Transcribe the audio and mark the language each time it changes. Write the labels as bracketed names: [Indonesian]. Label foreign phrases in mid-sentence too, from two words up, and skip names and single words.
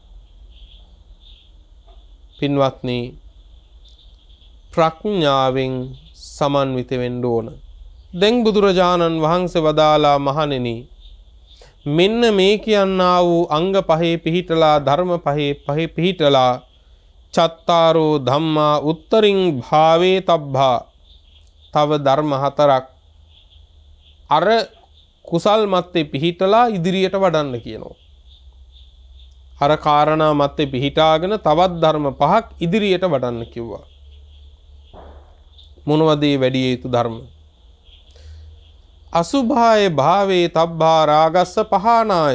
[Sinhala] පින්වත්නි, ප්‍රඥාවෙන් සමන්විත වෙන්න ඕන. දැන් බුදුරජාණන් වහන්සේ වදාලා මහණෙනි, මෙන්න මේ කියන්නා වූ අංග පහේ පිහිටලා ධර්ම පහේ පිහිටලා [Pali] චත්තාරෝ ධම්මා උත්තරින් භාවේ තබ්බා, [Sinhala] තව ධර්ම හතරක් අර කුසල් මත්තේ පිහිටලා ඉදිරියට වඩන්න කියනවා. අර කාරණා මත්තේ පිහිටාගෙන තවත් ධර්ම පහක් ඉදිරියට වඩන්න කිව්වා. මොනවද මේ වැඩි යුතු ධර්ම? [Pali] අසුභාය භාවේ තබ්බා රාගස්ස පහනාය.